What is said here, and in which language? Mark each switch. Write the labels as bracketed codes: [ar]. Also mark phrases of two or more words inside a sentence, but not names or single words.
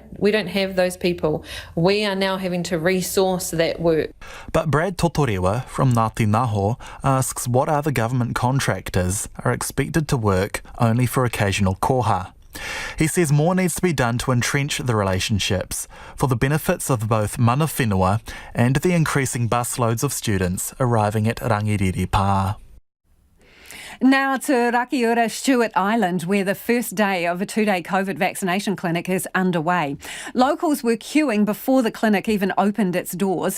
[en] We don't have those people. We are now having to resource that work. But Brad Aotearoa from Ngāti Naho asks what other government contractors are expected to work only for occasional koha. He says more needs to be done to entrench the relationships for the benefits of both [mi] mana whenua [en] and the increasing busloads of students arriving at Rangiriri Pā. Now to Rakiura, Stewart Island, where the first day of a 2-day COVID vaccination clinic is underway. Locals were queuing before the clinic even opened its doors.